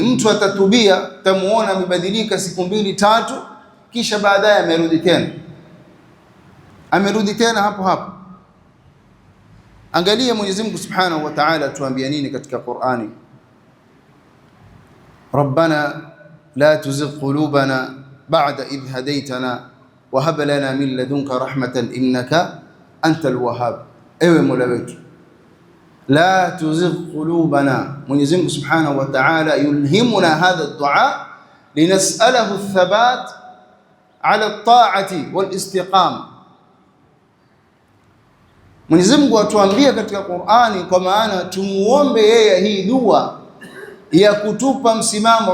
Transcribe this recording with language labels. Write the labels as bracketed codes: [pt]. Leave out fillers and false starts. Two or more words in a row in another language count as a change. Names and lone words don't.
[sw] Mtu atatubia, tamuona amebadilika siku 2-3, kisha baadaye amerudi tena hapo hapo. Angalia Mwenyezi Mungu [ar] سبحانه وتعالى [sw] tuambia nini katika Qur'ani: [ar] ربنا لا تزغ قلوبنا بعد إذ هديتنا وهب لنا من لدنك رحمة إنك أنت الوهاب. [sw] Ewe Mola wetu, [ar] لا تزغ قلوبنا. [sw] Mwenyezi Mungu [ar] سبحانه وتعالى يلهمنا هذا الدعاء لنسأله الثبات على الطاعة والاستقامة. [sw] Mwenyezi Mungu atuambia katika Qur'ani, kwa maana tumuombe yeye hii dua ya kutupa msimamo.